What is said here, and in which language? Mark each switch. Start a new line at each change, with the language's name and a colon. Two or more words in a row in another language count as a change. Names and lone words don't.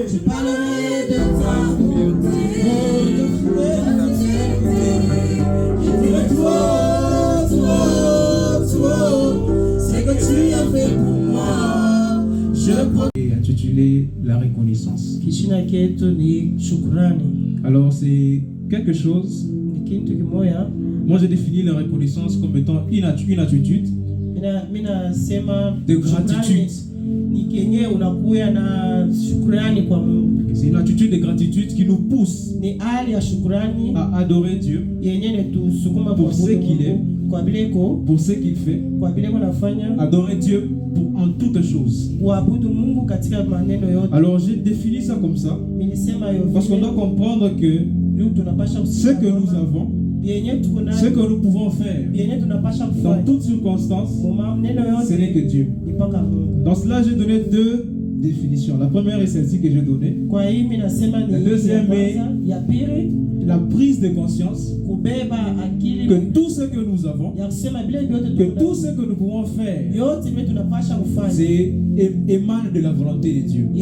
French: Je parlerai de ta bonté. Je dirai c'est que tu as fait pour moi. Je Et intitulé La reconnaissance.
Swahili: Kishina ketu ni shukrani.
French: Alors c'est quelque chose,
Swahili: Ni kitu kimoya.
French: moi j'ai défini la reconnaissance comme étant une attitude
Swahili: Mina sema
French: de gratitude.
Swahili: Ni kenye unakuya na shukrani kwa Mungu.
French: C'est une attitude de gratitude qui nous pousse
Swahili: Ni hali ya shukrani
French: à adorer Dieu
Swahili: yenye netusukuma
French: Pour ce qu'il est.
Swahili: kwa bileko,
French: pour ce qu'il fait,
Swahili: kwa bileko nafanya,
French: adorer Dieu en toutes choses.
Swahili: kuabudu Mungu katika maneno yote.
French: Alors j'ai défini ça comme ça
Swahili: Minisema yo
French: parce qu'on doit comprendre que
Swahili: tunapasha
French: ce que nous avons, Ce que nous pouvons faire dans toutes circonstances, ce n'est que Dieu. Dans cela, j'ai donné deux définitions. La première est celle-ci que j'ai donnée. La deuxième est la prise de conscience que tout ce que nous avons, que tout ce que nous pouvons faire, émane de la volonté de Dieu.